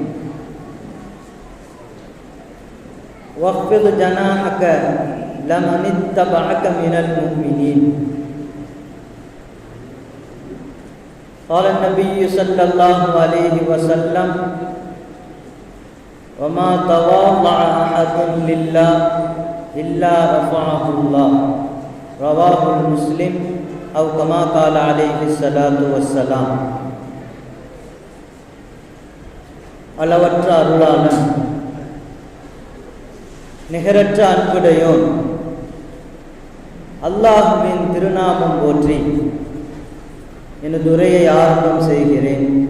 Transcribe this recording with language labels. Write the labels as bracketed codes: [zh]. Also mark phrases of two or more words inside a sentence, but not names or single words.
[ar] واخفض جناحك لمن اتبعك من المؤمنين قال النبي صلى الله عليه وسلم وما تواضع أحد لله إلا رفعه الله رواه مسلم أو كما قال عليه الصلاة والسلام. [ta] அளவற்ற அருளாளன் நிகரற்ற அன்புடையோன் அல்லாஹ்வின் திருநாமம் போற்றி எனது உரையை ஆரம்பம் செய்கிறேன்.